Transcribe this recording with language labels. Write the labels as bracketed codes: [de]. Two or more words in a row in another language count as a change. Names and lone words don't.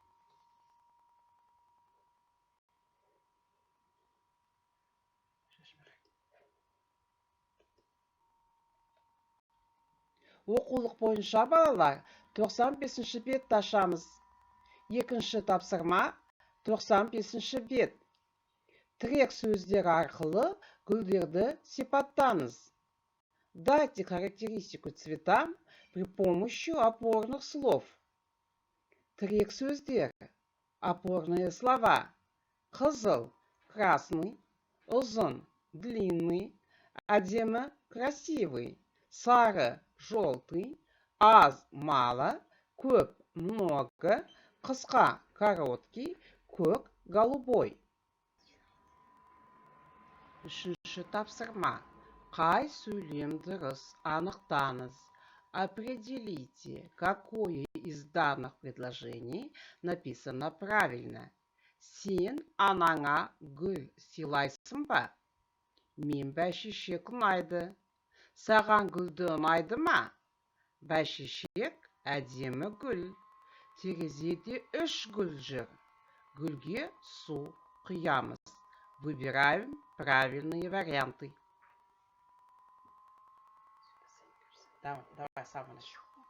[kk] Оқулық бойынша, балалар, 95-ші бетті ашамыз. Екінші тапсырма 95-ші бет. Тірек сөздер арқылы гүлдерді сипаттаңыз. [ru] Дайте характеристику цветам при помощи опорных слов. [kk] Тірек сөздер. [ru] Опорные слова. [kk] Қызыл, красный, ұзын, длинный, әдемі, красивый, сары, желтый, аз, мало, көп, много, қысқа, короткий, көк, голубой. Үшінші тапсырма. Қай сөйлем дұрыс? Анықтаңыз. [ru] Определите, какое из данных предложений написано правильно. [kk] Сен анаңа гүл сыйлайсың ба? Мен бәйшешек ұнайды. Саған гүлді ұнайды ма? Бәйшешек әдемі гүл. Терезеде 3 гүл жүр. Гүлге су құямыз. [ru] Выбираем правильные варианты. Давай, с самого начала.